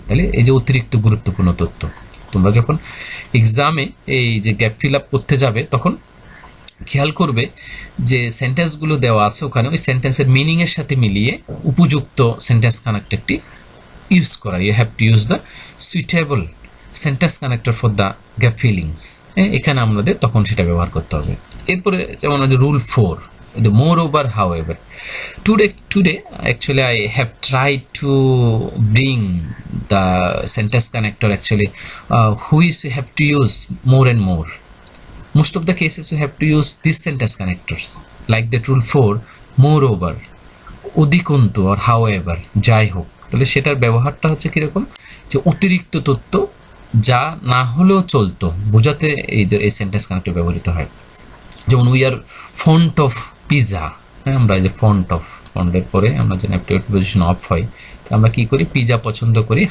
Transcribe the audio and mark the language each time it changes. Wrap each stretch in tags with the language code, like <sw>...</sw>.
<bn>তাহলে এই যে অতিরিক্ত গুরুত্বপূর্ণ তথ্য, তোমরা যখন এক্সামে এই যে গ্যাপ ফিল আপ করতে যাবে তখন খেয়াল করবে যে সেন্টেন্সগুলো দেওয়া আছে ওখানে, ওই সেন্টেন্সের মিনিংয়ের সাথে মিলিয়ে উপযুক্ত সেন্টেন্স কানেক্টরটি ইউজ করা।</bn> <en>You have to use the suitable sentence connector for the gap fillings.</en> <bn>এখানে আমাদের তখন সেটা ব্যবহার করতে হবে। এরপরে যেমন rule 4,</bn> <en>the moreover however, today actually I have tried to bring the sentence connector actually which you have to use more and more. Most of the cases you have to use these sentence connectors like that rule 4, moreover, অধিকন্তু or however,</en> <bn>যাই হোক। তাহলে সেটার ব্যবহারটা হচ্ছে কিরকম, যে অতিরিক্ত তথ্য যা না হলেও চলতো বোঝাতে এই সেন্টেন্স কানেক্টর ব্যবহৃত হয়। যেমন</bn> <en>we are fond of pizza,</en> <bn>হ্যাঁ, আমরা এই যে ফন্টের পরে আমরা যেন প্রিপোজিশন অফ হয়, তো আমরা কি করি, পিজা পছন্দ করি।</bn>